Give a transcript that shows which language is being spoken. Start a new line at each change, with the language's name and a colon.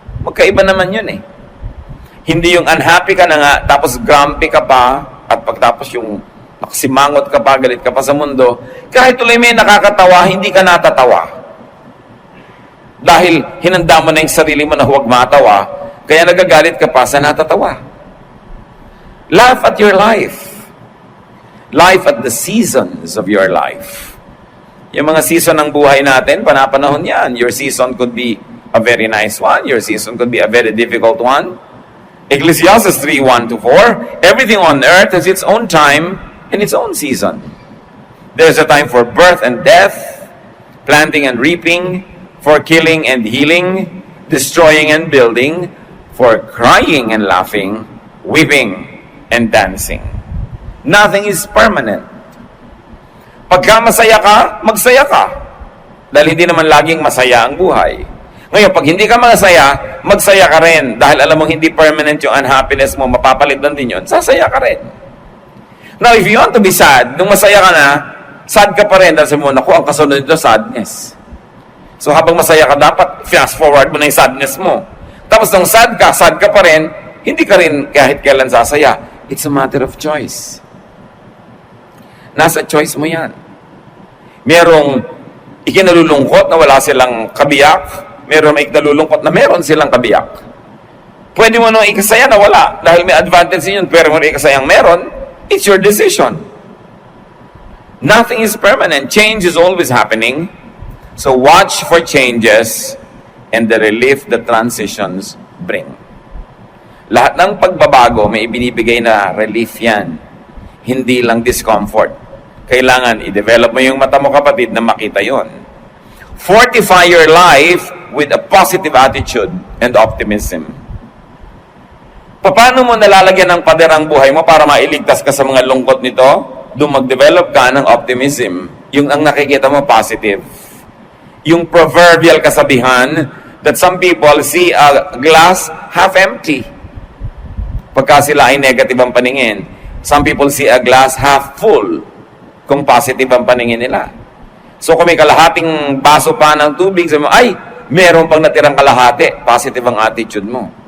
Filipino: Magkaiba naman yun eh. Hindi yung unhappy ka na nga, tapos grumpy ka pa, at pagtapos yung nakasimangot ka pa, galit ka pa sa mundo, kahit tuloy may nakakatawa, hindi ka natatawa. Dahil hinanda mo na yung sarili mo na huwag matawa, kaya nagagalit ka pa sa natatawa.
English: Laugh at your life. Life at the seasons of your life.
Filipino: Yung mga season ng buhay natin, panapanahon yan.
English: Your season could be a very nice one. Your season could be a very difficult one. Ecclesiastes 3:1-4, everything on earth has its own time and its own season. There's a time for birth and death, planting and reaping, for killing and healing, destroying and building, for crying and laughing, weeping and dancing. Nothing is permanent.
Filipino: Pagka masaya ka, magsaya ka. Dahil hindi naman laging masaya ang buhay. Ngayon, pag hindi ka masaya, magsaya ka rin. Dahil alam mong hindi permanent yung unhappiness mo, mapapalitan din yun, sasaya ka rin.
English: Now, if you want to be sad,
Filipino: nung masaya ka na, sad ka pa rin. Dahil sabi mo, naku, ang kasunod nito, sadness. So, habang masaya ka, dapat fast forward mo na yung sadness mo. Tapos, nung sad ka pa rin, hindi ka rin kahit kailan sasaya.
English: It's a matter of choice.
Filipino: Nasa choice mo yan. Merong ikinalulungkot na wala silang kabiyak. Merong may ikinalulungkot na meron silang kabiyak. Pwede mo nung ikasaya na wala. Dahil may advantage yun. Pero mo ikasayang meron,
English: it's your decision. Nothing is permanent. Change is always happening. So watch for changes and the relief that transitions bring.
Filipino: Lahat ng pagbabago, may ibinibigay na relief yan. Hindi lang discomfort. Kailangan i-develop mo yung mata mo, kapatid, na makita yon.
English: Fortify your life with a positive attitude and optimism.
Filipino: Paano mo nalalagyan ng pader ang buhay mo para mailigtas ka sa mga lungkot nito? Doon mag-develop ka ng optimism. Yung ang nakikita mo, positive. Yung proverbial kasabihan
English: that some people see a glass half empty.
Filipino: Pagka sila ay negative ang paningin.
English: Some people see a glass half full
Filipino: kung positive ang paningin nila. So kung may kalahating baso pa ng tubig, sabi mo, ay, meron pang natirang kalahati. Positive ang attitude mo.